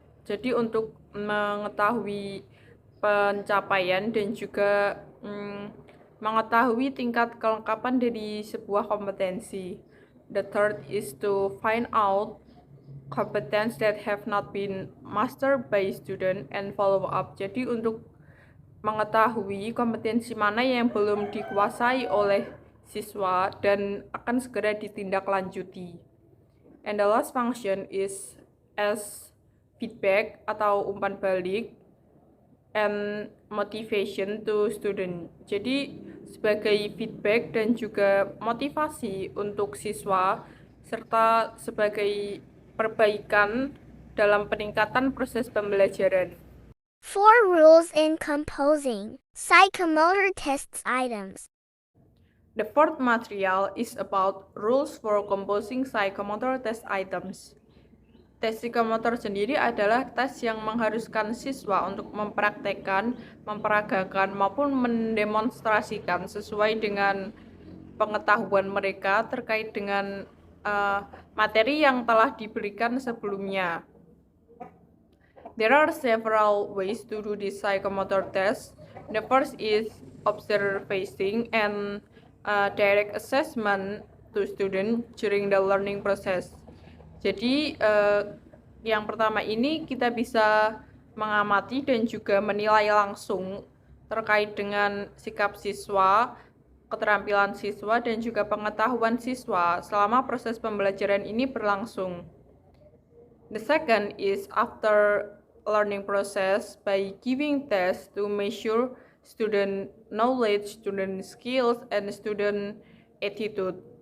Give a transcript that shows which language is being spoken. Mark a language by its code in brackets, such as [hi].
[id] Jadi untuk mengetahui pencapaian dan juga mengetahui tingkat kelengkapan dari sebuah kompetensi. [en] The third is to find out competence that have not been mastered by student and follow up. [id] Jadi untuk mengetahui kompetensi mana yang belum dikuasai oleh siswa dan akan segera ditindaklanjuti. [en] And the last function is as feedback [id] atau umpan balik [en] and motivation to student. [id] Jadi sebagai feedback dan juga motivasi untuk siswa serta sebagai perbaikan dalam peningkatan proses pembelajaran. [en] 4 rules in composing psychomotor tests items. The fourth material is about rules for composing psychomotor test items. [id] Tes psikomotor sendiri adalah tes yang mengharuskan siswa untuk mempraktekkan, memperagakan, maupun mendemonstrasikan sesuai dengan pengetahuan mereka terkait dengan materi yang telah diberikan sebelumnya. [en] There are several ways to do this psychomotor test. The first is observing and direct assessment to student during the learning process. [id] Jadi yang pertama ini kita bisa mengamati dan juga menilai langsung terkait dengan sikap siswa, keterampilan siswa, dan juga pengetahuan siswa selama proses pembelajaran ini berlangsung. [en] The second is after learning process by giving tests to measure student knowledge, student skills, and student attitude.